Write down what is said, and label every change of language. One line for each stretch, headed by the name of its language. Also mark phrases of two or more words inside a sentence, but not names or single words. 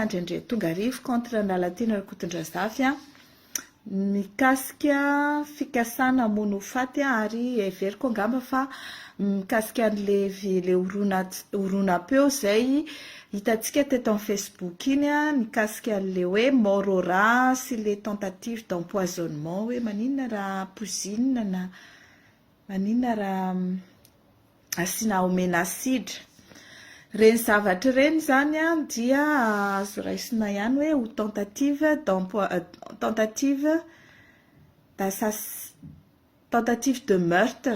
Malagasy: andrendre tonga arivo contre ny lalaty Rakotondrazafy an, mikasika fikasana hamono ho faty ary everiko angamba fa mikasika an'le horonan-peo izay hitantsika teto amin'ny Facebook iny an, mikasika an'le hoe
French: mort au rat
Malagasy: sy le
French: tentative d'empoisonnement,
Malagasy: hoe maninona raha pozinina na maninona raha asiana omena asidra. Reny zavatra reny zany an dia azo raisina ihany hoe ho
French: tentative de meurtre.